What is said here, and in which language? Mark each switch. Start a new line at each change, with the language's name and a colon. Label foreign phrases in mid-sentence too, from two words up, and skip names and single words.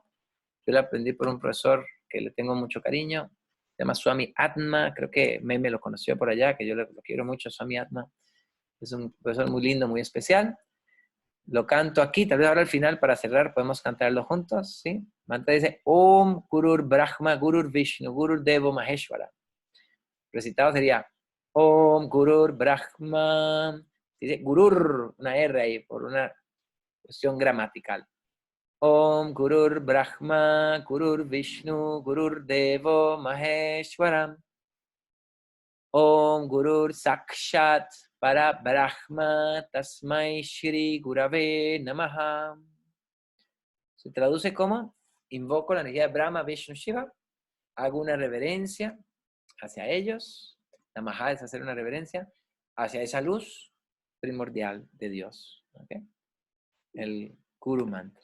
Spanish: Yo lo aprendí por un profesor que le tengo mucho cariño. Se llama Swami Atma. Creo que Meme lo conoció por allá, que yo lo quiero mucho, Swami Atma. Es un profesor muy lindo, muy especial. Lo canto aquí, tal vez ahora al final para cerrar podemos cantarlo juntos, ¿sí? Mantra dice,
Sanskrit: ॐ गुरुर् ब्रह्मा गुरुर् विष्णु गुरुर् देवो महेश्वर.
Spanish: Recitado sería,
Sanskrit: ॐ गुरुर् ब्रह्मा.
Spanish: Dice Gurur, una R ahí, por una cuestión gramatical.
Sanskrit: ॐ गुरुर् ब्रह्मा गुरुर् विष्णु गुरुर् देवो महेश्वरम्. ॐ गुरुर् साक्षात् पर ब्रह्म तस्मै श्री गुरवे नमः.
Spanish: Se traduce como: invoco la energía de Brahma, Vishnu, Shiva, hago una reverencia hacia ellos. Namaha es hacer una reverencia hacia esa luz primordial de Dios. ¿Okay? El Guru Mantra.